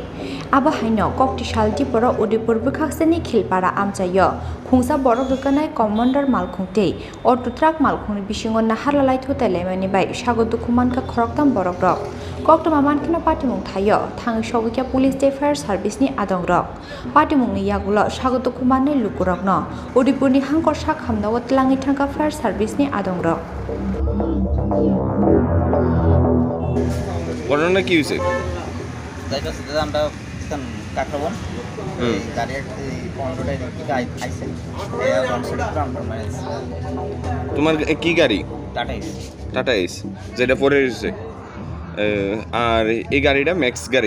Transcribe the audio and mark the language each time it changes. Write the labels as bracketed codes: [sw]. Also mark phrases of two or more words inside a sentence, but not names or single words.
[trp] aba haino kokti Tripura Odipur bukhaksani khilpara amchayo khungsa Borok rukanai Comander Malkhung tei Autotrak Malkhungni bisingo Naharlalai Thotailaimani bai sago Thowimwrajak Khoroktham Borok rok koktoma mankino pati mung thayo thangi sogikya police day [en] fire service [trp] ni adong rok pati mungni yagulo sago Thowimwrajak lukurokno Odipurni hankor Hamdawa Tlangi Tanka [en] Fire Service [trp] ni Adong Rock. [bn] ঘটনা কি হইছে? যাইতো সেটা আমরা তখন কাকরাবন গাড়ির কন্ট্রোলে আইছে [en] wrong side counter manage [bn] তোমার কি গাড়ি? টাটা এস যেটা পরে রয়েছে আর এই গাড়িটা ম্যাক্স গাড়ি